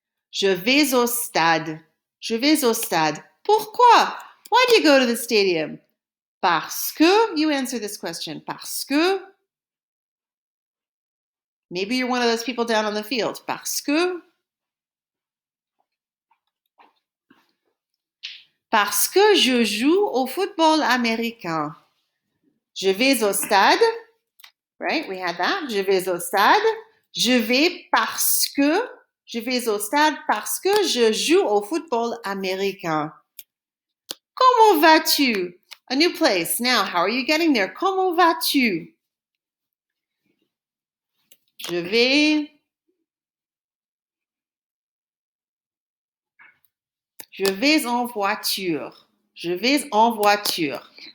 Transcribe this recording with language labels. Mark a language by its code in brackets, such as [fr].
[fr] Je vais au stade. Je vais au stade. Pourquoi? [en] Why do you go to the stadium? [fr] Parce que. [en] You answer this question. Parce que. Maybe you're one of those people down on the field. [fr] Parce que. Parce que je joue au football américain. Je vais au stade. [en] Right? We had that. [fr] Je vais au stade. Je vais parce que. Je vais au stade parce que je joue au football américain. Comment vas-tu? [en] A new place. Now, how are you getting there? [fr] Comment vas-tu? Je vais en voiture. Je vais en voiture.